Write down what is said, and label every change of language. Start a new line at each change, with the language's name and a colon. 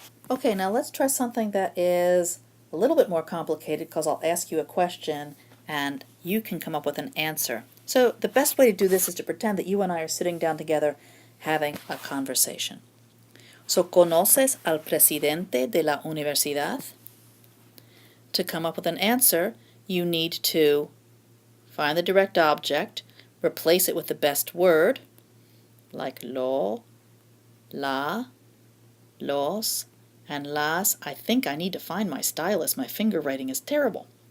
English: Okay, now let's try something that is a little bit more complicated because I'll ask you a question and you can come up with an answer. So the best way to do this is to pretend that you and I are sitting down together having a conversation.
Spanish: So, ¿conoces al presidente de la universidad?
English: To come up with an answer, you need to find the direct object, replace it with the best word, like lo, la, los, and las. I think I need to find my stylus. My finger writing is terrible.